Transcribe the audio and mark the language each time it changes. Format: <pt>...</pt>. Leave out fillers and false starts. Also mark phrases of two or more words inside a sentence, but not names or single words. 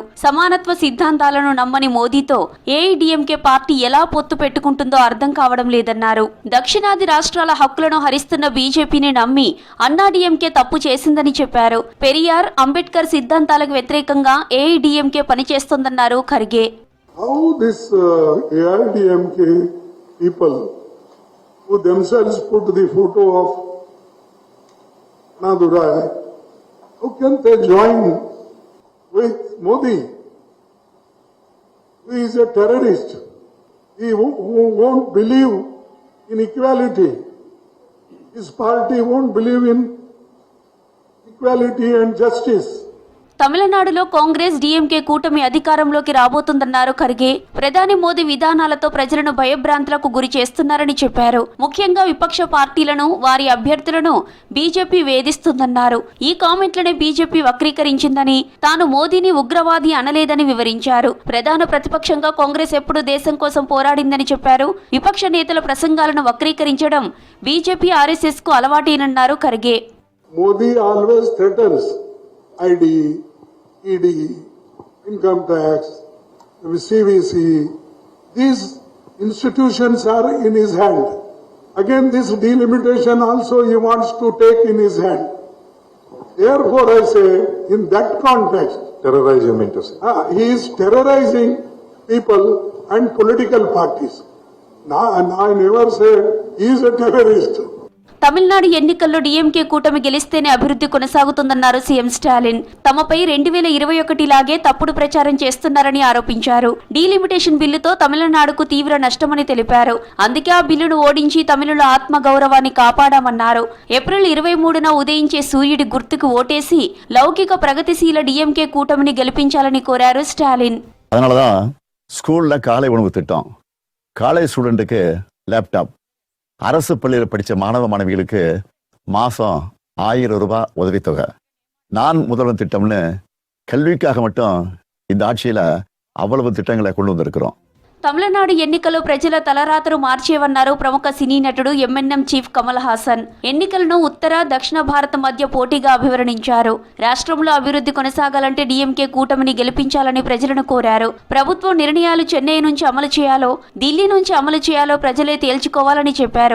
<te>సమానత్వ సిద్ధాంతాలను నమ్మని మోదీతో ఏఐడీఎంకే పార్టీ ఎలా పొత్తు పెట్టుకుంటుందో అర్థం కావడం లేదన్నారు. దక్షిణాది రాష్ట్రాల హక్కులను హరిస్తున్న బీజేపీని నమ్మి అన్నాడీఎంకే తప్పు చేసిందని చెప్పారు. పెరియార్, అంబేద్కర్ సిద్ధాంతాలకు వ్యతిరేకంగా ఏఐడీఎంకే పనిచేస్తోందన్నారు ఖర్గే.</te> <en>How this AIDMK people who themselves put the photo of Nadurai, how can they join with Modi? He is a terrorist. He who won't believe in equality. His party won't believe in equality and justice.</en> <te>తమిళనాడులో కాంగ్రెస్ డీఎంకే కూటమి అధికారంలోకి రాబోతుందన్నారు ఖర్గే. ప్రధాని మోదీ విధానాలతో ప్రజలను భయభ్రాంతులకు గురి చేస్తున్నారని చెప్పారు. ముఖ్యంగా విపక్ష పార్టీలను, వారి అభ్యర్థులను బీజేపీ వేధిస్తుందన్నారు. ఈ కామెంట్లనే బీజేపీ వక్రీకరించిందని, తాను మోదీని ఉగ్రవాది అనలేదని వివరించారు. ప్రధాన ప్రతిపక్షంగా కాంగ్రెస్ ఎప్పుడు దేశం కోసం పోరాడిందని చెప్పారు. విపక్ష నేతల ప్రసంగాలను వక్రీకరించడం బీజేపీ ఆర్ఎస్ఎస్ కు అలవాటేనన్నారు ఖర్గే.</te> <en>Modi always threatens ID, ED, income tax, CVC, these institutions are in his hand. Again, this delimitation also he wants to take in his hand. Therefore, I say, in that context, terrorize you mean to say? He is terrorizing people and political parties. Now, I never said he is a terrorist.</en> <te>తమిళనాడు ఎన్నికల్లో డీఎంకే కూటమి గెలిస్తేనే అభివృద్ధి కొనసాగుతుందన్నారు సీఎం స్టాలిన్. తమపై 2021 లాగే తప్పుడు ప్రచారం చేస్తున్నారని ఆరోపించారు.</te> <en>delimitation billtho</en> <te>తమిళనాడుకు తీవ్ర నష్టమని తెలిపారు. అందుకే ఆ బిల్లును ఓడించి తమిళుల ఆత్మ గౌరవాన్ని కాపాడామన్నారు. ఏప్రిల్ 23న ఉదయించే సూర్యుడి గుర్తుకు ఓటేసి లౌకిక ప్రగతిశీల డీఎంకే కూటమిని గెలిపించాలని కోరారు స్టాలిన్.</te> <ta>அதனாலதான் ஸ்கூல்ல காலை உணவு திட்டம்,</ta> <en>college studentukku laptop,</en> <ta>அரசு பள்ளியில் படித்த மாணவ மாணவிகளுக்கு மாதம் 1000 ரூபாய் உதவித்தொகை, நான் முதல்வன் திட்டம்னு கல்விக்காக மட்டும் இந்த ஆட்சியில் அவ்வளவு திட்டங்களை கொண்டு வந்திருக்கிறோம்.</ta> <te>తమిళనాడు ఎన్నికల్లో ప్రజల తలరాతరు మార్చేవన్నారు ప్రముఖ సినీ నటుడు ఎంఎన్ఎం చీఫ్ కమల్ హాసన్. ఎన్నికలను ఉత్తర, దక్షిణ భారత మధ్య పోటీగా అభివర్ణించారు. రాష్ట్రంలో అభివృద్ధి కొనసాగాలంటే డీఎంకే కూటమిని గెలిపించాలని ప్రజలను కోరారు. ప్రభుత్వం నిర్ణయాలు చెన్నై నుంచి అమలు చేయాలో, ఢిల్లీ నుంచి అమలు చేయాలో ప్రజలే తేల్చుకోవాలని చెప్పారు.</te>